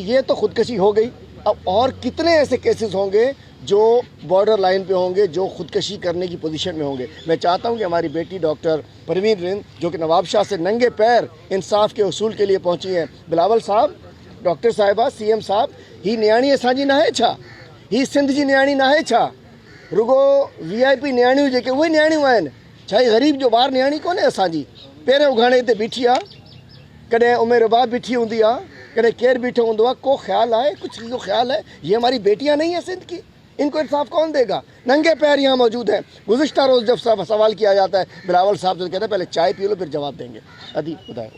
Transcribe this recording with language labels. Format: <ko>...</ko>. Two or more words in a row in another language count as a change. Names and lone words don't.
<ur>یہ تو خودکشی ہو گئی، اب اور کتنے ایسے کیسز ہوں گے جو بارڈر لائن پہ ہوں گے، جو خودکشی کرنے کی پوزیشن میں ہوں گے۔ میں چاہتا ہوں کہ ہماری بیٹی ڈاکٹر پروین رند، جو کہ نواب شاہ سے ننگے پیر انصاف کے حصول کے لیے پہنچی ہیں، بلاول صاحب، ڈاکٹر صاحبہ، سی ایم صاحب،</ur> <sd>ہی نیاڻی اسانجی نہ ہے چھا؟ ہی سنڌ جی نیاڻی نہ ہے چھا؟ رگو وی آئی پی نیاणियूं जेके उहे नियाणियूं आहिनि छा؟ ही ग़रीब जो ॿार नियाणी कोन्हे असांजी? पहिरियों उघाड़े हिते बीठी आहे, कॾहिं उमेर बाप बीठी हूंदी आहे, कॾहिं केरु बीठो हूंदो आहे। को ख्याल आहे,</sd> <ur>کچھ کو خیال ہے? یہ ہماری بیٹیاں نہیں ہیں سندھ کی، ان کو انصاف کون دے گا? ننگے پیر یہاں موجود ہیں. گزشتہ روز جب سوال کیا جاتا ہے، بلاول صاحب جو کہتے ہیں پہلے چائے پی لو پھر جواب دیں گے.</ur> <sd>अदी खुदा</sd>